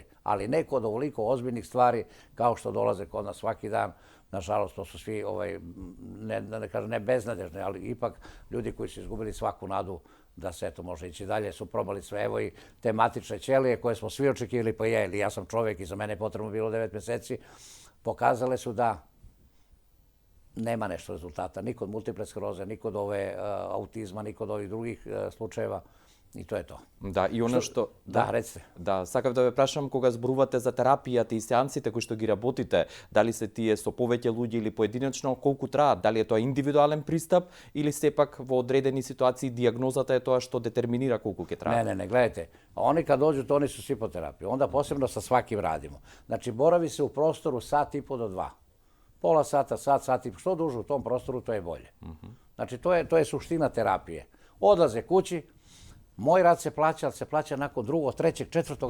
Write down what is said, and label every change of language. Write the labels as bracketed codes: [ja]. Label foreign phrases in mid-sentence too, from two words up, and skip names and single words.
[sr] Ali neko od ovoliko ozbiljnih stvari, kao što dolaze kod nas svaki dan, nažalost, to su svi, ne kažem, ne beznadežni, ali ipak ljudi koji su izgubili svaku nadu da se eto može ići dalje, su probali sve, evo i te matične ćelije koje smo svi očekivali, pa ja sam čovjek i za mene je potrebno bilo 9 mjeseci, pokazale su da nema nešto rezultata, ni kod multiple skleroze, ni kod autizma, ni kod ovih drugih slučajeva. [mk] И тоа е тоа. [sr] Да, и оно што... Да, реците. [mk] Да, сакав да ве прашам, кога зборувате за терапијата и сеансите кои што ги работите, дали се тие со повеќе луѓе или поединечно, колку траат? Дали е тоа индивидуален пристап или сепак во одредени ситуации диагнозата е тоа што детерминира колку ќе трае? [sr] Не, гледайте. Они kad dođu, oni su svi po terapiji. Onda posebno sa svakim radimo. Znači, boravi se u prostoru sat i po do 2. Pola sata, sat i po. Što duže u tom prostoru, to je bolje. Znači, to je suština terapije. Odlaze kući, moj rad se plaća, ali se plaća nakon 2., 3., 4.